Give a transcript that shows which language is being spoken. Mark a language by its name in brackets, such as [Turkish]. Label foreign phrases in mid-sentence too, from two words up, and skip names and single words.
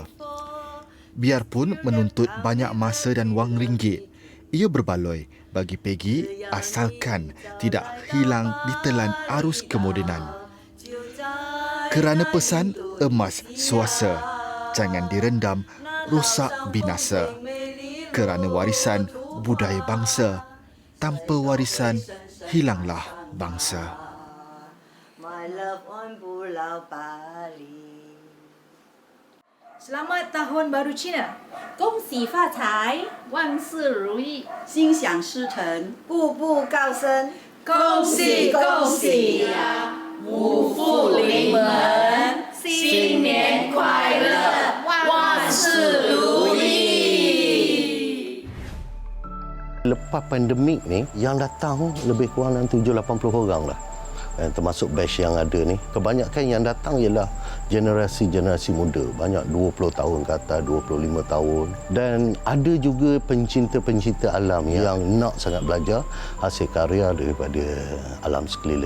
[Malay] Biarpun menuntut banyak masa dan wang ringgit, ia berbaloi bagi Peggy asalkan tidak hilang ditelan arus kemodenan. Kerana pesan emas swasta, jangan direndam, rosak binasa. Kerana warisan budaya bangsa, tanpa warisan hilanglah bangsa. [English] My love on Pulau Bali. [Malay] Selamat Tahun Baru Cina. [Chinese] 恭喜发财，万事如意，心想事成，步步高升。恭喜恭喜呀！五福临门，新年快乐，万事如意。 [Malay] Lepas pandemik ni, yang datang lebih kurang dalam 70-80 orang lah. Termasuk batch yang ada ni. Kebanyakan yang datang ialah generasi muda. Banyak 20 tahun ke atas, 25 tahun. Dan ada juga pencinta-pencinta alam yang nak sangat belajar hasil karya daripada alam sekeliling.